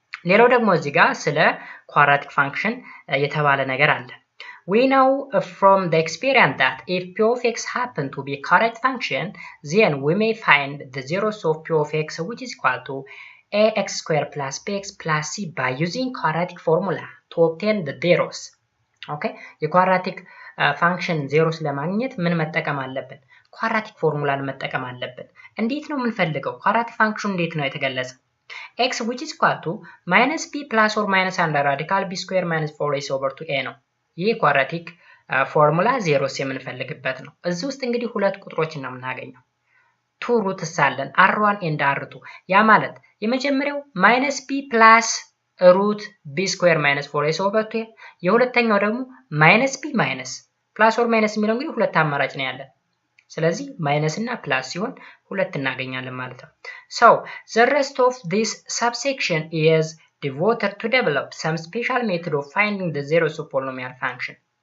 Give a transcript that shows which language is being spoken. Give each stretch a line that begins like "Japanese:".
Amharic: ሌላው ደግሞ እዚህ ጋር ስለ ኳድራቲክ ፋንክሽን የተባለ ነገር አለ።
English: We know from the experience that if p of x happen to be a quadratic function, then we may find the zeros of p of x which is equal to ax squared plus bx plus c by using quadratic formula to obtain the zeros. Okay?
Amharic: የኳድራቲክ ፋንክሽን ዜሮስ ለማግኘት ምን መጠቀም አለብን? ኳድራቲክ ፎርሙላን መጠቀም አለብን። እንዴት ነው የምንፈልገው? ኳድራቲክ ፋንክሽኑ እንዴት ነው የተገለጸው?
English: x which is equal to minus b plus or minus under radical b square minus 4ac over 2a
Amharic: ነው። ይህ ኳድራቲክ ፎርሙላ ዜሮስ የምንፈልግበት ነው። እዚህ ውስጥ እንግዲህ ሁለት ቁጥሮችን ነው የምናገኘው። ቱ ሩትስ አለን
English: r1 and r2
Amharic: ያ ማለት የመጀመሪያው
English: minus b plus root b square minus 4ac over 2a
Amharic: የሁለተኛው ደግሞ
English: minus b minus plus or minus
Amharic: የሚለው እንግዲህ ሁለት አማራጭ ነው ያለን። ስለዚህ ማይነስ እና ፕላስ ሲሆን ሁለት እናገኛለን ማለት ነው።
English: So the rest of this subsection is devoted to develop some special method of finding the zeros of polynomial function.